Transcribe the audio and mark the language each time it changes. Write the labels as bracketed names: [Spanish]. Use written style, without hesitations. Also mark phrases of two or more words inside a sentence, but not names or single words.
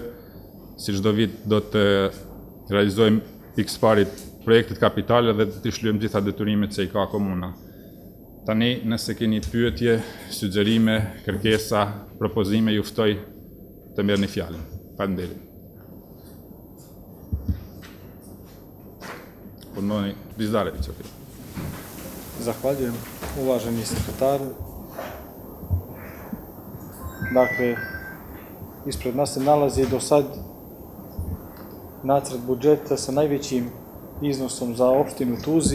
[Albanian] Si çdo vit do të realizojmë pikësparit projektet kapitale dhe të shlyejmë gjitha detyrimet që i ka komuna. Tani, nëse keni pyetje, sugjerime, kërkesa, propozime, ju ftoj të merrni fjalën. Faleminderit. [Serbian] Ponovni Bizdarević, ok. Zahvaljujem, uvaženi sekretar. Dakle, ispred nas se nalazi do sad nacrt budžeta sa najvećim iznosom za opštinu Tuzi.